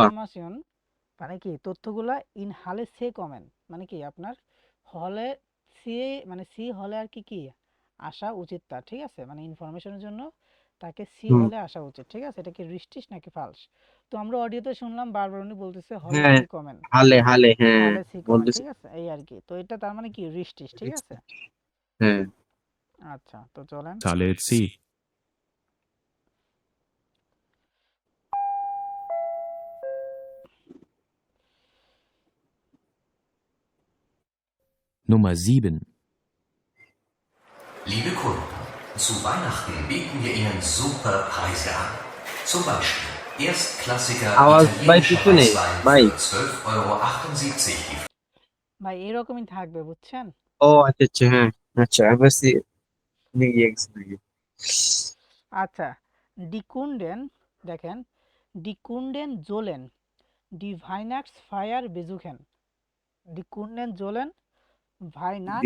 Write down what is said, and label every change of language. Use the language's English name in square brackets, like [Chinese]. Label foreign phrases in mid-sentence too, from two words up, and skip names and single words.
[Bangla] ইনফরমেশন মানে কি তথ্যগুলা [German] in Halle C kommen [Bangla] মানে কি আপনার হলে সি মানে সি হলে আর কি কি আসা উচিত তার, ঠিক আছে, মানে ইনফরমেশনের জন্য তাকে সি হুম। হলে আসা উচিত, ঠিক আছে। এটা কি রিস্টিস নাকি ফালস? তো আমরা অডিওতে শুনলাম বারবার উনি বলতেছে হলে হ্যাঁ, [German] C kommen, Halle Halle, হ্যাঁ Halle C kommen, [Bangla] বলতেছি। ঠিক আছে, এই আর কি। তো এটা তার মানে কি রিস্টিস, ঠিক আছে। হ্যাঁ। আচ্ছা, তো চলেন [German] Halle C. Nummer 7. Liebe Kunden, zu Weihnachten bieten wir Ihnen super Preise an. Zum Beispiel erstklassiger [Bangla] আওয়াজ ভাই [German] italienischer [Bangla] পিছনে [German] Weißwein [Bangla] ভাই। [German] für 12,78 € die [Bangla] ভাই, এরকমই থাকবে, বুঝছেন? ও আচ্ছা আচ্ছা, হ্যাঁ। আচ্ছা আমি ভাবছি নিয়ে গেছি নাকি। আচ্ছা, ডিকুন্ডেন, দেখেন, [German] Die Kunden sollen die Weihnachtsfeier besuchen, die Kunden sollen Weihnachts